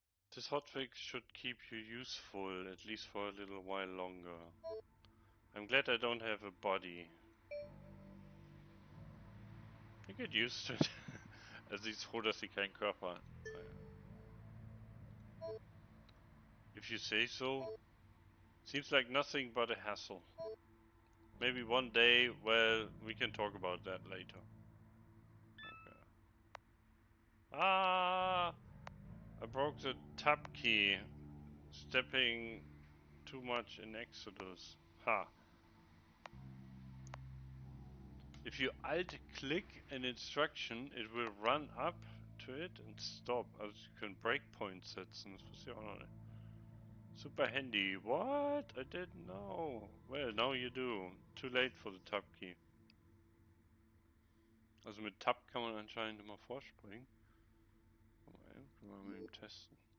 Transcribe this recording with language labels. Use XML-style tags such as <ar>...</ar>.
<en>This hotfix should keep you useful, at least for a little while longer. I'm glad I don't have a body. I get used to it.</en> <de>Also sie ist froh, dass sie keinen Körper hat.</de> <en>If you say so. Seems like nothing but a hassle. Maybe one day, well, we can talk about that later. Okay. Ah! I broke the tab key. Stepping too much in Exodus. Ha. If you alt-click an instruction, it will run up to it and stop.</en> <de>Also</de> <en>you can</en> <de>breakpoint setzen, das wusste ich auch noch nicht.</de> <en>Super handy. What? I didn't know. Well, now you do. Too late for the tab key.</en> <de>Also mit Tab kann man anscheinend immer vorspringen. Können wir mal eben testen.</de>